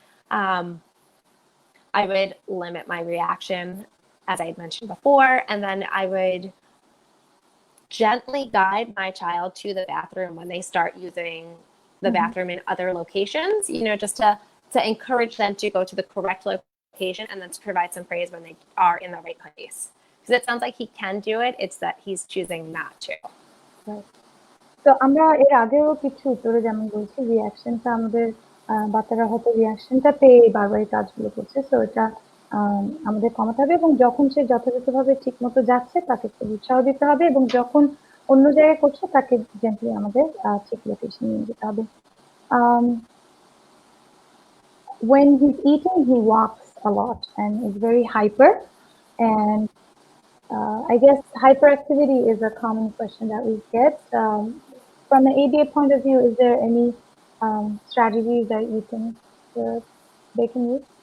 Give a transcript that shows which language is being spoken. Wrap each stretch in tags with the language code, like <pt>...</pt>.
<en>I would limit my reaction, as I had mentioned before, and then I would gently guide my child to the bathroom when they start using the bathroom in other locations, just to to encourage them to go to the correct location and then to provide some praise when they are in the right place. Because it sounds like he can do it, it's that he's choosing not to. Right.</en> <bn>তো আমরা এর আগেও কিছু উত্তরে যেমন বলছি রিয়াকশনটা আমাদের বাচ্চারা হয়তো রিয়াকশনটা পেয়ে বারবার এই কাজগুলো করছে, সো এটা আমাদের কমাতে হবে এবং যখন সে যথাযথভাবে ঠিক মতো যাচ্ছে তাকে একটু উৎসাহ দিতে হবে এবং যখন অন্য জায়গায় করছে তাকে জেন্টলি আমাদের ঠিক লোকেশন নিয়ে যেতে হবে।</bn> <en>When he's eating, he walks a lot and is very hyper, and I guess hyperactivity is a common question that we get. From an ABA point of view, is there any strategies that you think they can use?</en>